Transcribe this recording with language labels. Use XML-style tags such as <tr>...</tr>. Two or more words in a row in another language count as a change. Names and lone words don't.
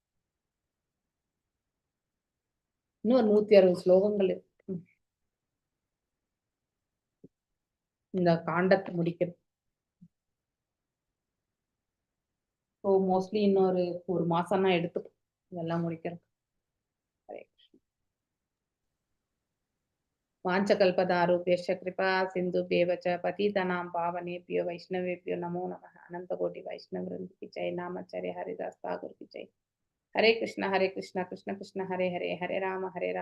<ta>இன்னும் 160 ஸ்லோகங்கள் இருக்கு இந்த காண்டத்தை முடிக்கிறது.</ta> <en>so mostly</en> <ta>இன்னொரு 1 மாசம் தான் எடுத்துக்கும் இதெல்லாம் முடிக்கிறது.</ta> <sa>वाञ्छकल्पतारुभ्यश्च कृपा सिन्धुभ्येव च पतितनां पावनेभ्यो वैष्णवेभ्यो नमो नमः.</sa> <hi>अनंत कोटि वैष्णव वृंद की जय. नामाचार्य हरिदास ठाकुर की जय.</hi> <sa>हरे कृष्ण कृष्ण कृष्ण हरे हरे, हरे राम</sa>